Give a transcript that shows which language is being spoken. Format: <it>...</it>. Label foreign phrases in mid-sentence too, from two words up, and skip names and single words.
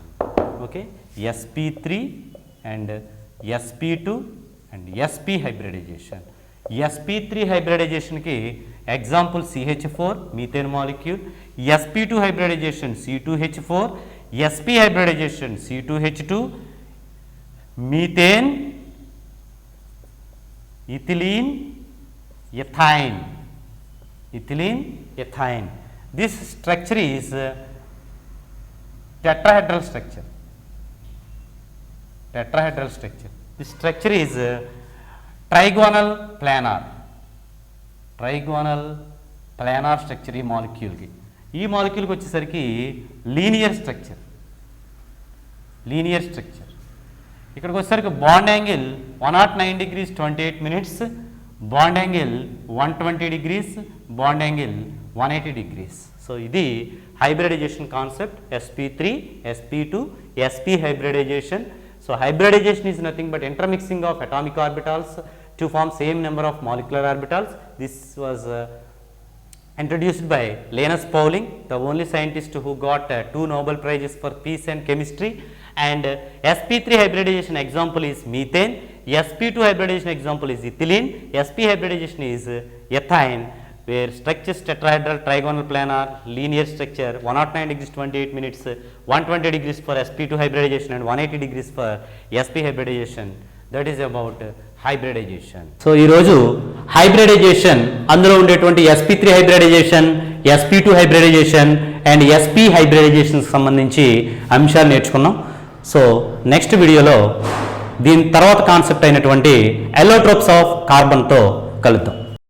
<en>Okay, sp3 and sp2 and sp hybridization. sp3 hybridizationకి example CH4 methane molecule, sp2 hybridization C2H4, sp hybridization C2H2, methane, ethylene, ethine. This structure is tetrahedral structure. tetrahedral structure. This structure is trigonal planar. Trigonal planar structure</en> <te>ఈ మాలిక్యూల్కి. ఈ మాలిక్యూల్కి వచ్చేసరికి</te> <en>linear structure.</en> <te>ఇక్కడికి వచ్చేసరికి</te> <en>bond angle 109 degrees 28 minutes, bond angle 120 degrees, bond angle 180 degrees.</en> <te>సో ఇది</te> <en>hybridization concept, sp3, sp2, sp hybridization. So hybridization is nothing but intermixing of atomic orbitals to form same number of molecular orbitals. This was introduced by Linus Pauling, the only scientist who got 2 Nobel Prizes for peace and chemistry. And sp3 hybridization example is methane, sp2 hybridization example is ethylene, sp hybridization is ethane, where structures tetrahedral, trigonal planar, linear structure, 109 degrees 28 minutes, 120 degrees for sp2 hybridization and 180 degrees for sp hybridization. That is about hybridization.</en> <te>So ఈ రోజు hybridization అందులో ఉండేటువంటి</te> <en>sp3 hybridization, sp2 hybridization and sp hybridization</en> <te>సంబంధించి అంశాలు నేర్చుకున్నాం. సో</te> <en>next videoలో</en> <te>దీని తర్వాత కాన్సెప్ట్ అయినటువంటి</te> <en>allotropes of carbonతో</en> <te>కలుద్దాం.</te>